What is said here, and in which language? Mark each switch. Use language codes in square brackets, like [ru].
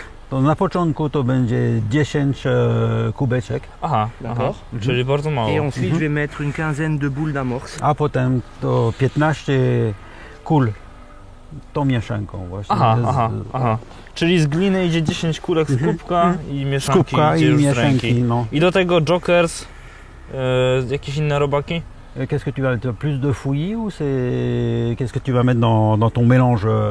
[pl] To na początku to będzie 10 kubeczek. [fr] D'accord. [pl] Czyli bardzo mało. [fr] Et ensuite, je vais mettre une quinzaine de boules d'amorce. [pl] A potem to 15 kul tą mieszanką właśnie. Czyli z gliny idzie 10 kulek z kubka i mieszanki idzie już z ręki. I do tego Jokers, jakieś inne robaki? [fr] Qu'est-ce que tu vas mettre? Plus de fouillis ou c'est qu'est-ce que tu vas mettre dans ton mélange?